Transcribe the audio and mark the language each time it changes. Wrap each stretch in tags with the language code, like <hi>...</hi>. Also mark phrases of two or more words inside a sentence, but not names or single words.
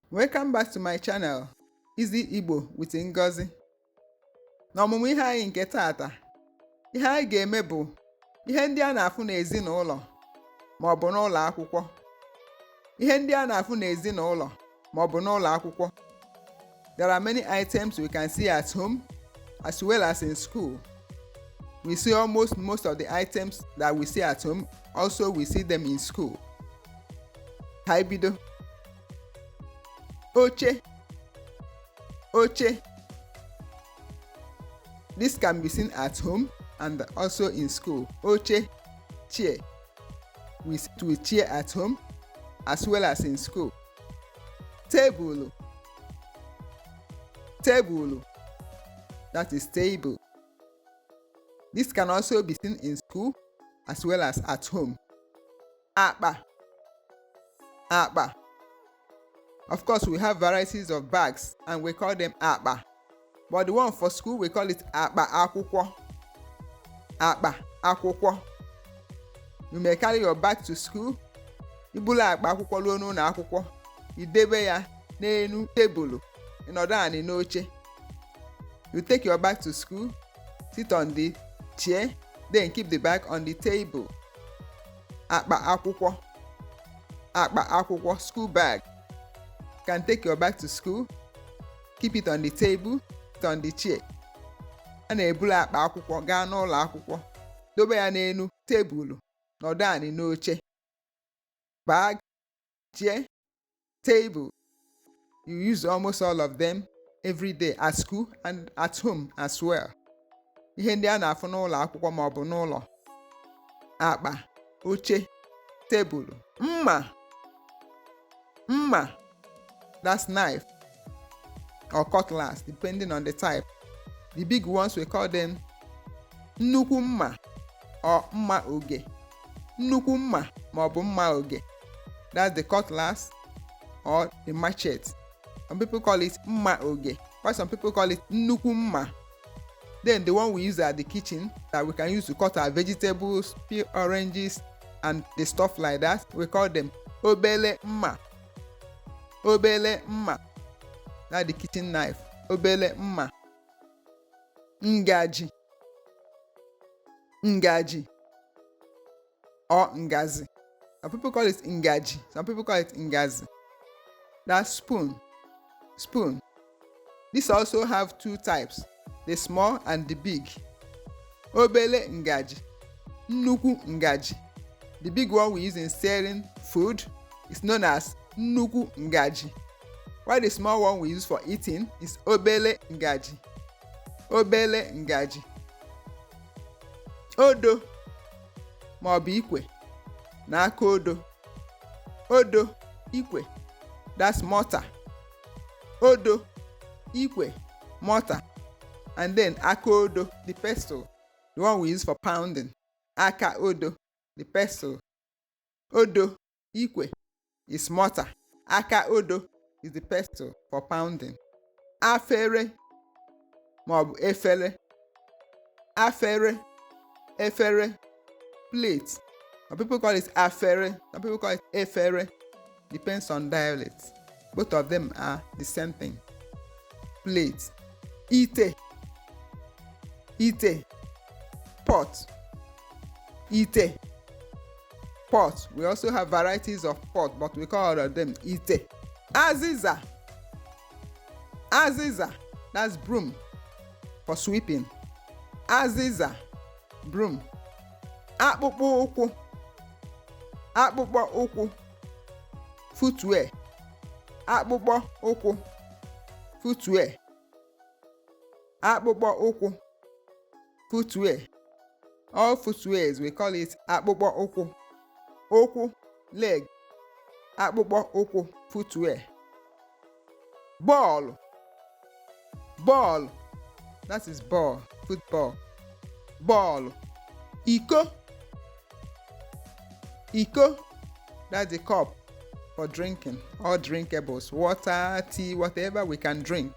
<en>Welcome back to my channel, Easy Igbo with Ngozi.</en> <ig>N'ọmụmụ ihe anyị nke taata, ihe anyị ga-eme bụ ihe ndị a na-afụ n'ezinụlọ ma ọ bụ n'ụlọ akwụkwọ. Ihe ndị a na-afụ n'ezinụlọ ma ọ bụ n'ụlọ akwụkwọ.</ig> <en>There are many items we can see at home as well as in school. We see most of the items that we see at home, also we see them in school.</en> <ig>Ka anyị bido. Oche.</ig> <en>This can be seen at home and also in school.</en> <ig>Oche, chair.</ig> <en>We sit with chair at home as well as in school. Table. That is table. This can also be seen in school as well as at home.</en> <ig>Akpa.</ig> <en>Of course, we have varieties of bags and we call them akpa. But the one for school, we call it</en> <ig>akpa akwụkwọ. Akpa akwụkwọ.</ig> <en>You may carry your bag to school.</en> <ig>Ibulu akpa akwụkwọ ruo n'ụlọ akwụkwọ. Idebe ya n'elu tebụl. Ịnọdụ anị n'oche.</ig> <en>You take your bag to school, sit on the chair, then keep the bag on the table.</en> <ig>Akpa akwụkwọ. Akpa akwụkwọ,</ig> <en>school bag. You can take your bag to school, keep it on the table, sit on the chair.</en> <ig>A na-ebulu akpa akwụkwọ gaa n'ụlọ akwụkwọ, dobe ya n'elu tebụl, nọdụ anị n'oche.</ig> <en>Bag, chair, table. You use almost all of them every day at school and at home as well.</en> <ig>Ihe ndị a na-afụ n'ụlọ akwụkwọ ma ọ bụ n'ụlọ. Akpa, oche, tebụl. Mma.</ig> <en>That's knife or cutlass, depending on the type. The big ones, we call them</en> <ig>nnukwu mma</ig> <en>or</en> <ig>mma oge. Nnukwu mma ma ọ bụ mma oge.</ig> <en>That's the cutlass or the machete. Some people call it</en> <ig>mma oge,</ig> <en>while some people call it</en> <ig>nnukwu mma.</ig> <en>Then the one we use at the kitchen that we can use to cut our vegetables, peel oranges, and the stuff like that, we call them</en> <ig>obele mma. Obele mma.</ig> <en>That's the kitchen knife.</en> <ig>Obele mma. Ngaji or ngazi.</ig> <en>Some people call it ngaji. Some people call it ngazi. That's spoon. These also have two types, the small and the big.</en> <ig>Obele ngaji. Nnukwu ngaji.</ig> <en>The big one we use in stirring food is known as</en> <ig>nnukwu ngaji,</ig> <en>while the small one we use for eating is</en> <ig>obele ngaji. Odo ma ọ bụ ikwe na aka odo. Odo, ikwe,</ig> <en>that's mortar.</en> <ig>Odo, ikwe,</ig> <en>mortar. And then</en> <ig>aka odo,</ig> <en>the pestle, the one we use for pounding.</en> <ig>Aka odo,</ig> <en>the pestle.</en> <ig>Odo, ikwe</ig> <en>is mortar.</en> <ig>Aka odo</ig> <en>is the pestle for pounding.</en> <ig>Afere ma ọ bụ efere. Efere,</ig> <en>plate. Some people call it afere, some people call it efere. Depends on dialect. Both of them are the same thing. Plate. Ite, pot. Ite, pot. We also have varieties of pot, but we call all of them ite. Aziza, that's broom for sweeping. Aziza, broom.</en> <ig>Akpụkpọ ụkwụ, footwear. Akpụkpọ ụkwụ, footwear. Akpụkpọ ụkwụ,</ig> <en>footwear. All footwears, we call it</en> <ig>akpụkpọ ụkwụ. Ụkwụ, leg. Akpụkpọ ụkwụ,</ig> <en>footwear. Ball, that is ball, football. Ball. Iko, that's the cup for drinking, all drinkables, water, tea, whatever we can drink.</en>